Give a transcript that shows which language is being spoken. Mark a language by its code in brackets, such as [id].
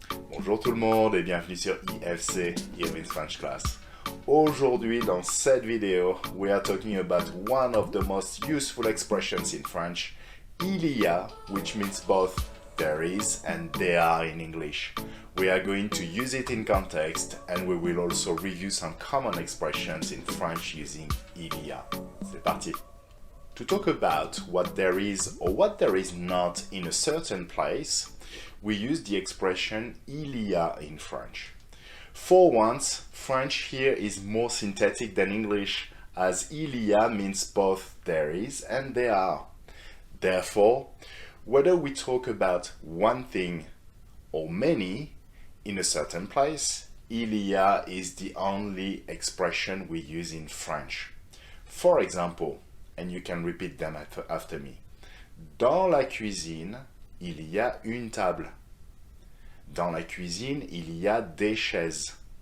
[fr] Bonjour tout le monde et bienvenue sur IFC, Irwin's French Class. Aujourd'hui, dans cette vidéo, [en] we are talking about one of the most useful expressions in French, il y a, which means both there is and there are in English. We are going to use it in context and we will also review some common expressions in French using il y a. [fr] C'est parti! [en] To talk about what there is or what there is not in a certain place, we use the expression il y a in French. For once, French here is more synthetic than English, as il y a means both there is and there are. Therefore, whether we talk about one thing or many in a certain place, il y a is the only expression we use in French. For example, and you can repeat them after me. [fr] Dans la cuisine, il y a une table. Dans la cuisine, il y a des chaises.